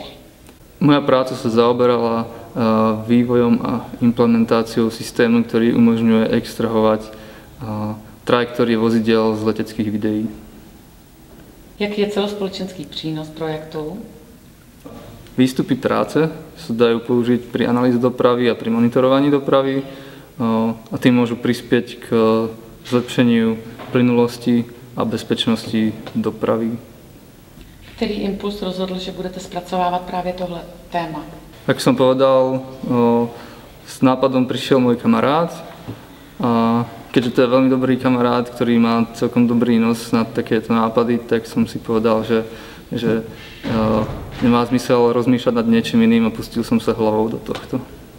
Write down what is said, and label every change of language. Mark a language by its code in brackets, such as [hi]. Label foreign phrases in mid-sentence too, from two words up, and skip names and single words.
[sk] Moja práca sa zaoberala vývojom a implementáciou systému, ktorý umožňuje extrahovať trajektórie vozidiel z leteckých videí. [cs] Jaký je celospoločenský přínos projektu? [sk] Výstupy práce sa dajú použiť pri analýze dopravy a pri monitorovaní dopravy a tým môžu prispieť k zlepšeniu plynulosti a bezpečnosti dopravy. [cs] Který impuls rozhodl, že budete zpracovávat právě tohle téma? [sk] Tak som povedal, s nápadom prišiel môj kamarát a keďže to je veľmi dobrý kamarát, ktorý má celkom dobrý nos na takéto nápady, tak som si povedal, že nemá zmysel rozmýšľať nad niečím iným a pustil som sa hlavou do tohto.